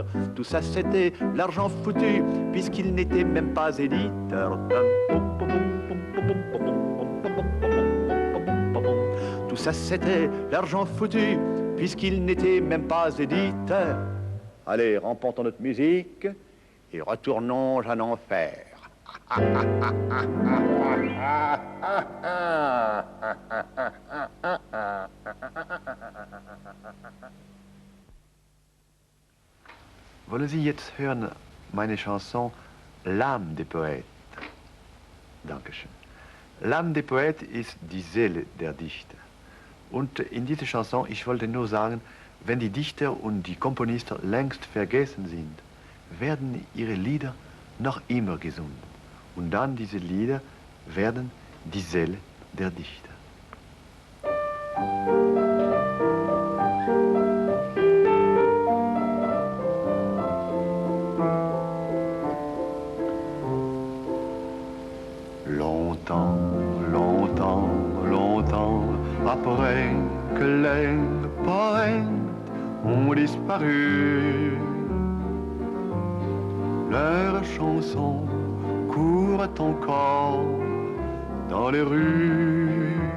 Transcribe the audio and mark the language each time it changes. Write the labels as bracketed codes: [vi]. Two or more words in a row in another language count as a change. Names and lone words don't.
[fr] Tout ça c'était l'argent foutu, puisqu'il n'était même pas éditeur. Tout ça c'était l'argent foutu, puisqu'il n'était même pas éditeur. Allez, remportons notre musique et retournons en enfer. [de] Wollen Sie jetzt hören meine Chanson L'âme des Poètes? Dankeschön. L'âme des Poètes ist die Seele der Dichter. Und in dieser Chanson, ich wollte nur sagen, wenn die Dichter und die Komponisten längst vergessen sind, werden ihre Lieder noch immer gesungen. Und dann diese Lieder werden die Seele der Dichter. [fr] Longtemps, longtemps, longtemps après que les poètes ont disparu, leurs chansons courent encore dans les rues.